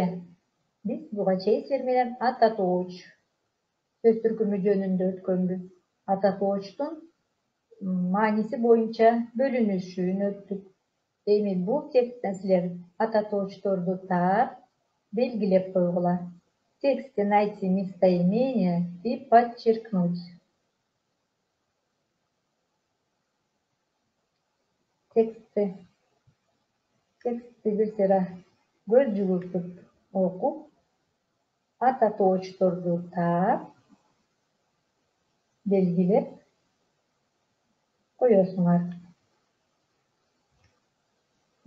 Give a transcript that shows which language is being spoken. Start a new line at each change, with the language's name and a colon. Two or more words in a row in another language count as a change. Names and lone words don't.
Kyrgyz: Биз буга чейин менен ата тооч сөз түркүмү жөнүндө өткөнбүз. Ата тоочтун мааниси боюнча бөлүнүшүн өттүк. Эми бул тексттен силер ата тоочторду таап, белгилеп койгула.
Russian: Тексте найти местоимение и подчеркнуть.
Kyrgyz: Текстти бир сыйра көз жүгүртүп окуп, ата тоочторду таап, белгилеп коесуңар.